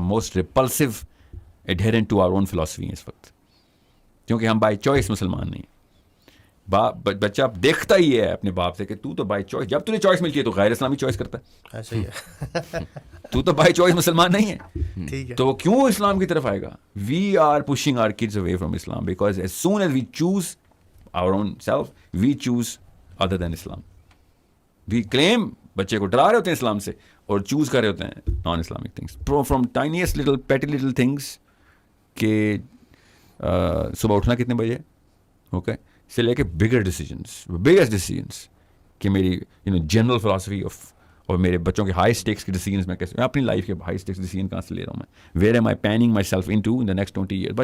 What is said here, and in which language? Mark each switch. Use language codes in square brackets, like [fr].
[en] most repulsive adherent to our own philosophy [ur] اس وقت, کیونکہ ہم بائی چوائس مسلمان نہیں. بچہ دیکھتا ہی ہے اپنے باپ سے کہ تو بائی چوائس, جب تجھے چوائس ملتی ہے تو غیر اسلامی چوائس کرتا ہے. ایسا ہی ہے, تو بائی چوائس مسلمان نہیں ہے, ٹھیک ہے, تو کیوں اسلام کی طرف آئے گا. [en] We are pushing our kids away from Islam because as soon as we choose our own self we choose other than Islam. [ur] وی کلیم, بچے کو ڈرا رہے ہوتے ہیں اسلام سے اور چوز کر رہے ہوتے ہیں [en] non Islamic things, from tiniest little petty little things [ur] کہ صبح اٹھنا کتنے بجے, اوکے, سے لے کے بگیسٹ ڈیسیجنس کہ میری جنرل فلاسفی آف, اور میرے بچوں کے ہائی اسٹیکس کے ڈیسیجنس میں کیسے, میں اپنی لائف کے ہائی اسٹیکس ڈیسیجن کہاں سے لے رہا ہوں میں, [en] Where am I penning myself in to in the next 20 year.